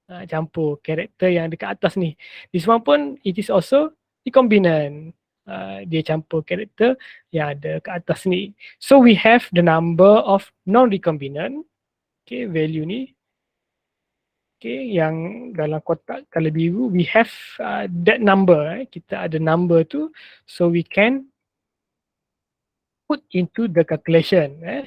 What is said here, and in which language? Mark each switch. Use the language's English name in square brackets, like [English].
[Malay] Campur karakter yang dekat atas ni. [English] This one pun it is also recombinant. [Malay] Dia campur karakter yang ada kat atas ni. [English] So we have the number of non-recombinant. [Malay] Okay, value ni. Okay, yang dalam kotak color biru, [English] we have that number. [Malay] Kita ada number tu, [English] so we can put into the calculation.